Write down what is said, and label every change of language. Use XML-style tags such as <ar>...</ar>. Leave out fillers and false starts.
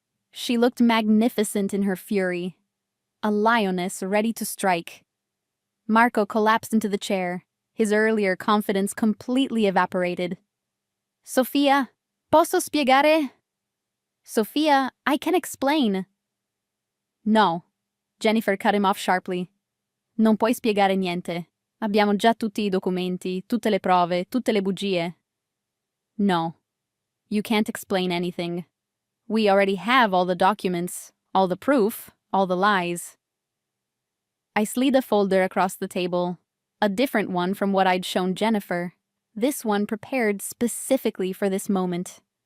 <en>She looked magnificent in her fury, a lioness ready to strike. Marco collapsed into the chair, his earlier confidence completely evaporated. Sophia,</en> <it>posso spiegare?</it> <en>Sophia, I can explain. No, Jennifer cut him off sharply.</en> <it>Non puoi spiegare niente. Abbiamo già tutti I documenti, tutte le prove, tutte le bugie.</it> <en>No, you can't explain anything. We already have all the documents, all the proof, all the lies. I slid a folder across the table, a different one from what I'd shown Jennifer, this one prepared specifically for this moment.</en>